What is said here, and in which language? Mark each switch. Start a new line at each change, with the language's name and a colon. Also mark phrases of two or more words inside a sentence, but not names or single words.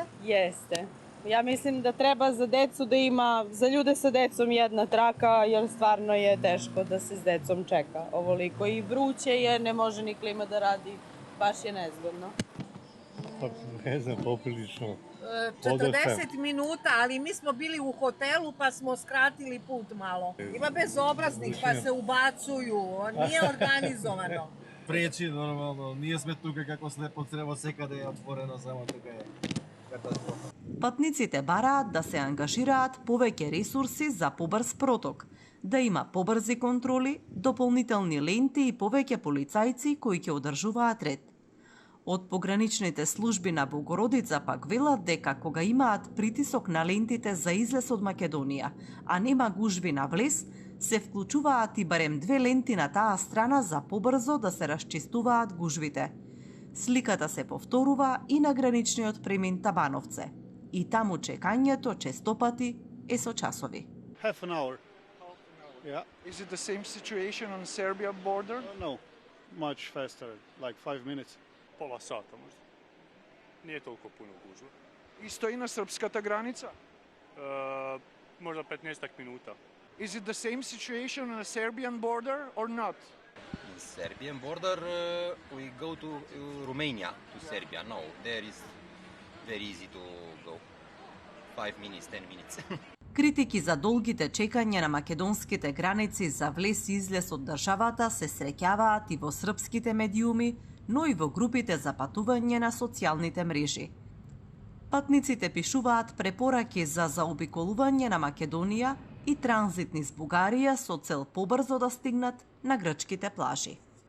Serbian: Јесте. Ја мислим да треба за децу да има, за људе со децом една трака, јер стварно е тешко да се с децом чека оволико. И вруќе е, не може ни клима да ради, баш е незгодно. Не знам, поприлично. 40 minuta, ali mi smo bili u hotelu pa smo skratili put malo. Ima bezobraznih pa se ubacuju, nije organizovano.
Macedonian: Пречи нормално, ние сме тука како слепо црево, секаде е отворено, само тука е катастрофа. Патниците бараат да се ангажираат повеќе ресурси за побрз проток, да има побрзи контроли, дополнителни ленти и повеќе полицајци кои ќе одржуваат ред. Од пограничните служби на Богородица пак велат дека кога имаат притисок на лентите за излез од Македонија, а нема гужви на влез, се вклучуваат и барем 2 ленти на таа страна за побрзо да се расчистуваат гужвите. Сликата се повторува и на граничниот премин Табановце. И таму чекањето честопати е со часови.
English: Half an hour. Yeah. Is it the same situation on Serbia border? No, much faster, like 5 minutes.
Serbian: Pola sata možda. Nije toliko puno gužva.
Macedonian: Isto i na srpskата граница?
Serbian: Možda 15 minuta.
English: Is it the same situation on the Serbian border or not? In Serbian border, we go to Romania, to Serbia. No, there is very easy to go. 5 minutes, 10 minutes.
Macedonian: Критики за долгите чекања на македонските граници за влез и излез од државата се среќаваат и во српските медиуми, но и во групите за патување на социјалните мрежи. Патниците пишуваат препораки за заобиколување на Македонија и транзит низ Бугарија со цел побрзо да стигнат на грчките плажи.